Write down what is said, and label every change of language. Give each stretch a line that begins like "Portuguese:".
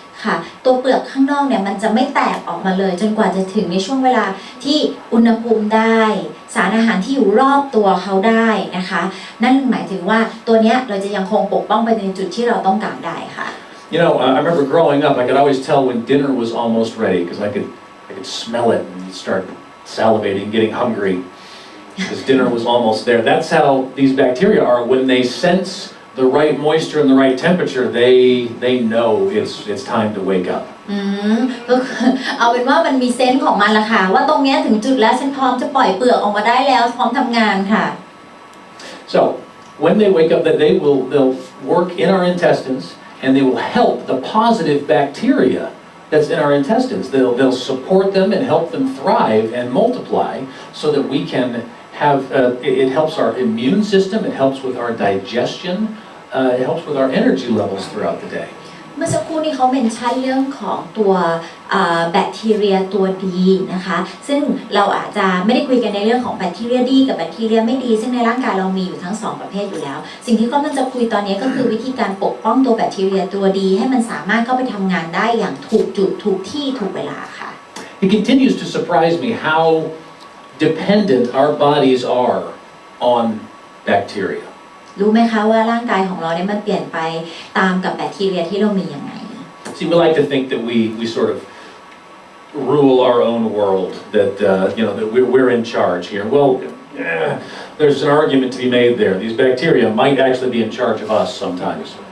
Thai: ค่ะตัวเปลือกข้างนอกเนี่ยมันจะไม่แตกออกมาเลยจนกว่าจะถึงในช่วงเวลาที่อุณหภูมิได้สารอาหารที่อยู่รอบตัวเขาได้นะคะนั่นหมายถึงว่าตัวเนี้ยเราจะยังคงปกป้องไปในจุดที่เราต้องการได้ค่ะ
English: You know, I remember growing up, I could always tell when dinner was almost ready because I could smell it and start salivating, getting hungry because dinner was almost there. That's how these bacteria are when they sense the right moisture and the right temperature, they know it's time to wake up.
Thai: ก็คือเอาเป็นว่ามันมีเซนส์ของมันละค่ะว่าตรงเนี้ยถึงจุดแล้วฉันพร้อมจะปล่อยเปลือกออกมาได้แล้วพร้อมทำงานค่ะ
English: So when they wake up, that they'll work in our intestines and they will help the positive bacteria that's in our intestines. They'll support them and help them thrive and multiply so that we can have it helps our immune system, it helps with our digestion, it helps with our energy levels throughout the day.
Thai: เมื่อสักครู่นี้เขาเมนชั่นเรื่องของตัวแบคทีเรียตัวดีนะคะซึ่งเราอาจจะไม่ได้คุยกันในเรื่องของแบคทีเรียดีกับแบคทีเรียไม่ดีซึ่งในร่างกายเรามีอยู่ทั้ง2ประเภทอยู่แล้วสิ่งที่ก็มันจะคุยตอนนี้ก็คือวิธีการปกป้องตัวแบคทีเรียตัวดีให้มันสามารถเข้าไปทำงานได้อย่างถูกจุดถูกที่ถูกเวลาค่ะ
English: It continues to surprise me how dependent our bodies are on bacteria.
Thai: รู้ไหมคะว่าร่างกายของเราเนี่ยมันเปลี่ยนไปตามกับแบคทีเรียที่เรามียังไง
English: See, we like to think that we sort of rule our own world, that that we're in charge here. Well, there's an argument to be made there. These bacteria might actually be in charge of us sometimes.